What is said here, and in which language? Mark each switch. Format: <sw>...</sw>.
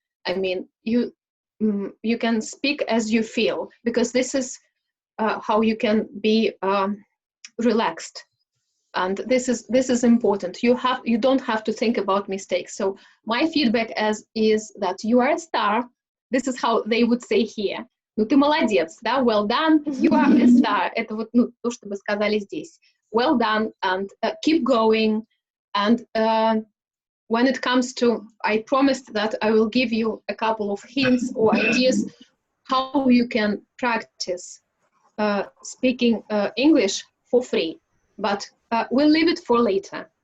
<en>I mean, you can speak as you feel, because this is how you can be relaxed, and this is important. You don't have to think about mistakes. So my feedback is that you are a star. This is how they would say here.</en> <ru>Ну ты молодец, да?</ru> <en>Well done. You are a star.</en> <ru>Это вот то, что бы сказали здесь.</ru> <en>Well done, and keep going. And when it comes to, I promised that I will give you a couple of hints or ideas how you can practice speaking English for free, but we'll leave it for later.</en>